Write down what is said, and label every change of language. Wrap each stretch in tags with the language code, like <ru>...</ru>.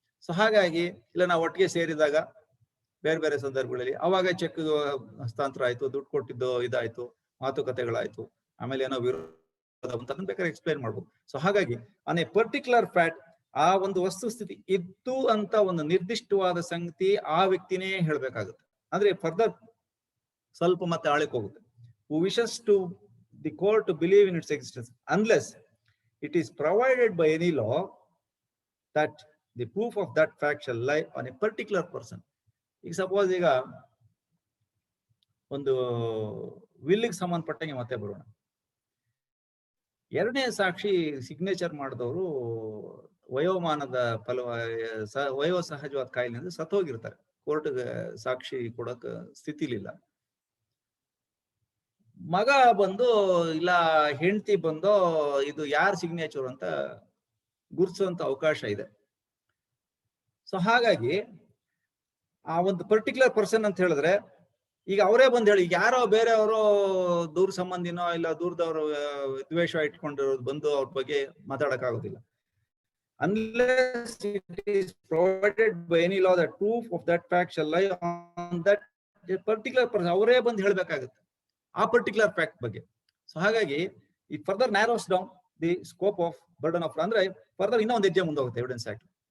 <kn>So ಹಾಗಾಗಿ ಇಲ್ಲ ನಾವು ಒಟ್ಟಿಗೆ ಸೇರಿದಾಗ ಬೇರೆ ಬೇರೆ ಸಂದರ್ಭಗಳಲ್ಲಿ ಅವಾಗ ಚೆಕ್ ಹಸ್ತಾಂತರ ಆಯ್ತು, ದುಡ್ಡು ಕೊಟ್ಟಿದ್ದು ಇದಾಯ್ತು, ಮಾತುಕತೆಗಳಾಯ್ತು, ಆಮೇಲೆ ಏನೋ ವಿರೋಧ ಅಂತ ಬೇಕಾದ್ರೆ ಎಕ್ಸ್ಪ್ಲೈನ್ ಮಾಡ್ಬೋದು. ಸೊ ಹಾಗಾಗಿ ಆನ್ ಎ ಪರ್ಟಿಕ್ಯುಲರ್ ಫ್ಯಾಕ್ಟ್, ಆ ಒಂದು ವಸ್ತುಸ್ಥಿತಿ ಇತ್ತು ಅಂತ ಒಂದು ನಿರ್ದಿಷ್ಟವಾದ ಸಂಗತಿ ಆ ವ್ಯಕ್ತಿನೇ ಹೇಳ್ಬೇಕಾಗುತ್ತೆ. ಅಂದ್ರೆ ಫರ್ದರ್ ಸ್ವಲ್ಪ ಮತ್ತೆ ಆಳಕ್ಕೆ ಹೋಗುತ್ತೆ.</kn> <en>Who wishes to the court to believe in its existence unless it is provided by any law that the proof of that fact shall lie on a particular person.</en> <kn>ಈಗ ಸಪೋಸ್ ಈಗ ಒಂದು ವಿಲ್ಲಿಗೆ ಸಂಬಂಧಪಟ್ಟಂಗೆ ಮತ್ತೆ ಬರೋಣ. ಎರಡನೇ ಸಾಕ್ಷಿ ಸಿಗ್ನೇಚರ್ ಮಾಡಿದವರು ವಯೋಮಾನದ ವಯೋಸಹಜವಾದ ಕಾಯಿಲೆಯಿಂದ ಸತ್ತೋಗಿರ್ತಾರೆ. ಕೋರ್ಟ್ಗೆ ಸಾಕ್ಷಿ ಕೊಡಕ್ ಸ್ಥಿತಿಲಿಲ್ಲ. ಮಗ ಬಂದು ಇಲ್ಲ ಹೆಂಡತಿ ಬಂದು ಇದು ಯಾರ ಸಿಗ್ನೇಚರ್ ಅಂತ ಗುರ್ತಿಸುವಂತ ಅವಕಾಶ ಇದೆ. ಸೊ ಹಾಗಾಗಿ ಆ ಒಂದು ಪರ್ಟಿಕ್ಯುಲರ್ ಪರ್ಸನ್ ಅಂತ ಹೇಳಿದ್ರೆ ಈಗ ಅವರೇ ಬಂದು ಹೇಳಿ, ಯಾರೋ ಬೇರೆಯವರು ದೂರ ಸಂಬಂಧಿನೋ ಇಲ್ಲ ದೂರದವರು ದ್ವೇಷ ಇಟ್ಕೊಂಡಿರೋದು ಬಂದು ಅವ್ರ ಬಗ್ಗೆ ಮಾತಾಡಕ್ಕಾಗೋದಿಲ್ಲ.</kn> <en>Unless it is provided by any law that proof of that fact shall lie on that particular person,</en> <kn>ಅವರೇ ಬಂದು ಹೇಳ್ಬೇಕಾಗುತ್ತೆ ಆ ಪರ್ಟಿಕ್ಯುಲರ್ ಫ್ಯಾಕ್ಟ್ ಬಗ್ಗೆ. ಸೊ ಹಾಗಾಗಿ</kn> <en>it further narrows down the scope of burden of,</en> <kn>ಅಂದ್ರೆ ಫರ್ದರ್ ಇನ್ನೂ ಒಂದು ಹೆಜ್ಜೆ ಮುಂದೆ ಹೋಗುತ್ತೆ ಎವಿಡೆನ್ಸ್ ಆಕ್ಟ್.</kn>